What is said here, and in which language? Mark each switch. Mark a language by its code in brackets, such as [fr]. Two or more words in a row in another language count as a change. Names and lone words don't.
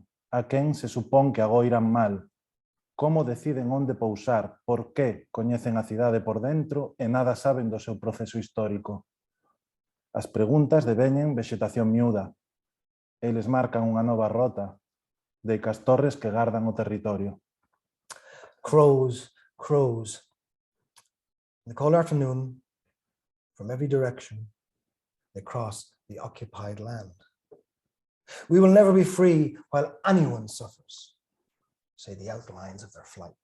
[gl] A quen se supón que agoiran mal? Como deciden onde pousar? Por que coñecen a cidade por dentro e nada saben do seu proceso histórico? As preguntas deveñen vexetación miúda. Eles marcan unha nova rota de castorres que gardan o territorio. [en] Crows, crows. In the cold afternoon, from every direction, they cross the occupied land. We will never be free while anyone suffers, say the outlines of their flight.